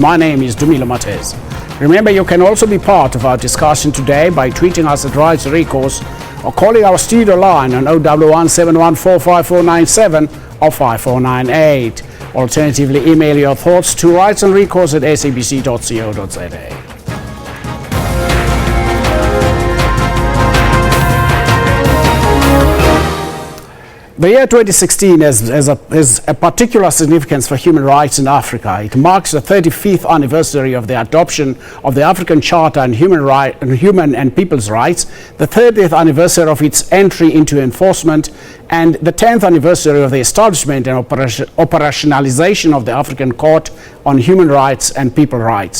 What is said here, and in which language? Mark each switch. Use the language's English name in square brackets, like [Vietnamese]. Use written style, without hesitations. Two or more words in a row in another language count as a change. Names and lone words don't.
[English] My name is Dumilo Matez. Remember, you can also be part of our discussion today by tweeting us at Rights and Recourse or calling our studio line on 011 714 5497 or 5498. Alternatively, email your thoughts to rightsandrecourse@sabc.co.za. The year 2016 has a particular significance for human rights in Africa. It marks the 35th anniversary of the adoption of the African Charter on Human and People's Rights, the 30th anniversary of its entry into enforcement, and the 10th anniversary of the establishment and operationalization of the African Court on Human Rights and People's Rights.